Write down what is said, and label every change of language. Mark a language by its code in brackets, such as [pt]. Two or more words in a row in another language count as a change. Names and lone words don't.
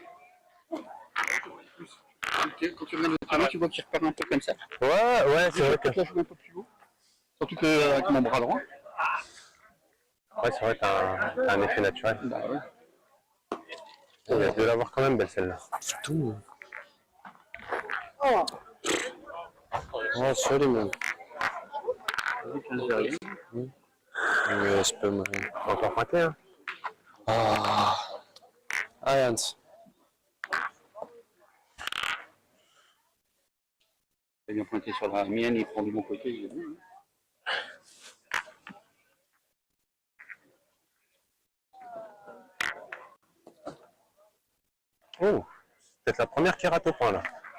[fr] Quand tu regardes le terrain, tu vois qu'il repart un peu comme ça. Ouais, c'est vrai que... Là, je vais un peu plus haut. Surtout qu'avec mon bras droit. Ouais, c'est vrai que t'as un effet naturel. Bah ouais. Il a dû l'avoir quand même belle celle-là. Tout. [en] Oh, sorry man. [nl] Je speel maar in. [fr] Encore pointé, hein. Ah, Jens. Ça vient pointer sur la mienne, il prend du bon côté. Il est bon, hein. Oh, c'est peut-être la première qui rate au point là.